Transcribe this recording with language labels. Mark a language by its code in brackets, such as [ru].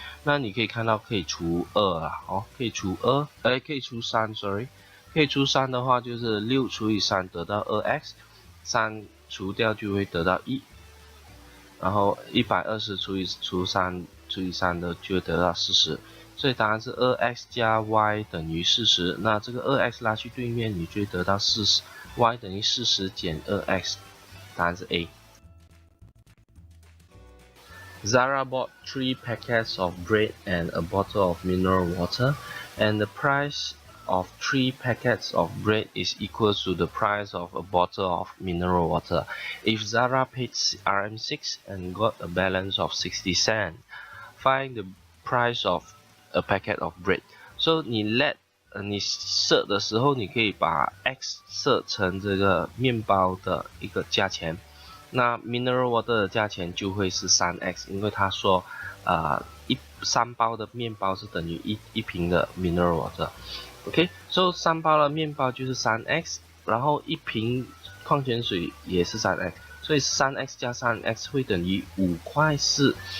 [zh] 那你可以看到可以除2啦，哦，可以除可以除3 ，sorry， 可以除3的话就是6除以3得到 2x， 3除掉就会得到1，然后120除3的就会得到40，所以答案是 2x 加 y 等于40。那这个 2x 拉去对面，你就会得到40，y 等于40减 2x， 答案是 A。 [en] Zara bought 3 packets of bread and a bottle of mineral water, and the price of 3 packets of bread is equal to the price of a bottle of mineral water. If Zara paid RM6 and got a balance of 60 cents, find the price of a packet of bread. [zh] So 你设的时候，你可以把 x 设成这个面包的一个价钱。那 mineral water 的价钱就会是 3x， 因为他说3包的面包是等于一瓶的 mineral water。OK， 所以3包的面包就是 3x， 然后1瓶矿泉水也是 3x， 所以 3x 加 3x 会等于5块4。